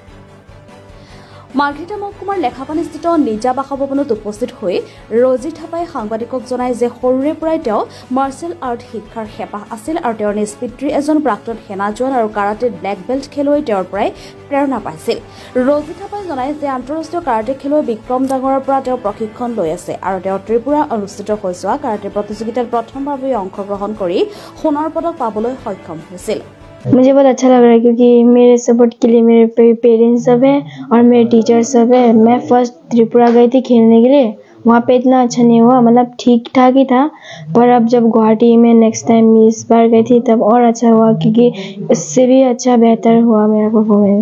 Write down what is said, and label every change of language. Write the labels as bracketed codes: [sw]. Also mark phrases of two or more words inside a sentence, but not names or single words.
[as] মাৰ্ঘেটা মহকুমাৰ লেখাপানীস্থিত নিজা বাসভৱনত উপস্থিত হৈ ৰজি থাপাই সাংবাদিকক জনায় যে সৰুৰে পৰাই তেওঁ মাৰ্চেল আৰ্ট শিক্ষাৰ হেঁপাহ আছিল আৰু তেওঁৰ নিজ পিতৃ এজন প্ৰাক্তন সেনা জোৱান আৰু কাৰাটে ব্লেক বেল্ট খেলুৱৈ তেওঁৰ পৰাই প্ৰেৰণা পাইছিল। ৰজি থাপাই জনায় যে আন্তঃৰাষ্ট্ৰীয় কাৰাটে খেলুৱৈ বিক্ৰম ডাঙৰৰ পৰা তেওঁ প্ৰশিক্ষণ লৈ আছে আৰু তেওঁ ত্ৰিপুৰা অনুষ্ঠিত হৈ যোৱা কাৰাটে প্ৰতিযোগিতাত প্ৰথমবাৰলৈ অংশগ্ৰহণ কৰি সোণৰ পদক পাবলৈ সক্ষম হৈছিল। [hi] मुझे बहुत अच्छा लग रहा है क्योंकि मेरे सपोर्ट के लिए मेरे पेरेंट्स सब हैं और मेरे टीचर्स सब हैं। मैं फर्स्ट त्रिपुरा गई थी खेलने के लिए, वहाँ पे इतना अच्छा नहीं हुआ, मतलब ठीक ठाक ही था। पर अब जब गुवाहाटी में [en] next time [hi] इस बार गई थी तब और अच्छा हुआ क्योंकि इससे भी अच्छा बेहतर हुआ मेरा परफॉर्मेंस।